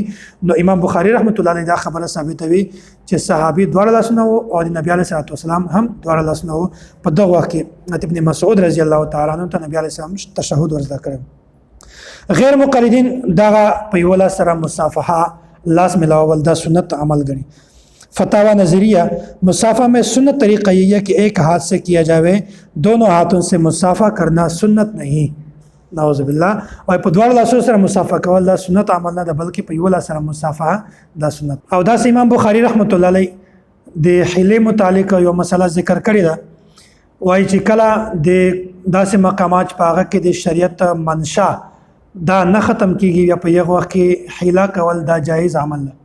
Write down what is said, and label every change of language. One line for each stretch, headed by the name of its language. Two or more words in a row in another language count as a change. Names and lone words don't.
Pashto: نو امام بخاري
Arabic: رحمت الله علیه
Pashto: دا خبره ثابتوي چې صحابي دواړه لاسونه وو او د نبی
Arabic: علیه السلام
Pashto: هم دواړه لاسونه وو. په دغه وخت کې ابن مسعود
Arabic: رضی الله تعالی عنه
Pashto: ته نبی
Arabic: علیه السلام
Pashto: تشهد ورزده کړی. غیر مقلدین دغه په یو لاس سره مصافحه لاس ملاول دا سنت عمل غني.
Urdu: فتاوا نظریہ مصافحہ میں سنت طریقہ یہ ہے کہ ایک ہاتھ سے کیا جاوے، دونوں ہاتھوں سے مصافحہ کرنا سنت نہیں.
Arabic: نعوذ بالله.
Pashto: او په دوړ لاسو سره مصافحه کول دا سنت عمل نه ده، بلکې په یو لاس سره مصافحه دا سنت. او دا امام بخاری
Arabic: رحمت الله علیه
Pashto: د حیله متعلق یو مسله ذکر کړی ده. وایي چې کله د داسې مقامات په هغه کې د شریعت منشا دا نه ختم کیږي یا په یو وخت کې حیله کول دا جایز عمل ده.